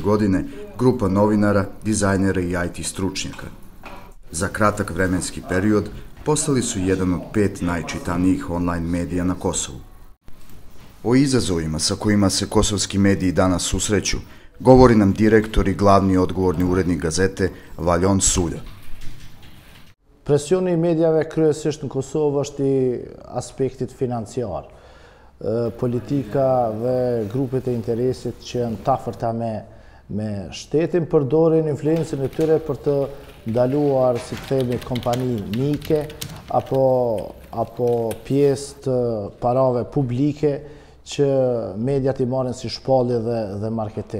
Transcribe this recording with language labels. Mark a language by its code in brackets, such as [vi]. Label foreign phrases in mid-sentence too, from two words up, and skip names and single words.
[sr] godine grupa novinara, dizajnera i IT stručnjaka. Za kratak vremenski period postali su jedan od 5 najčitanijih online medija na Kosovu. O izazovima sa kojima se kosovski mediji danas susreću govori nam direktor i glavni odgovorni urednik gazete Valjon Sulja. [sq] Presioni i mediave kryesisht në Kosovë është I aspektit financiar. Politika dhe grupet e interesit që janë tafërta me shtetin përdorin influencën e tyre për të ndaluar, si të themi, kompani mike apo pjesë të parave publike që mediat I marrin si shpallje dhe marketing.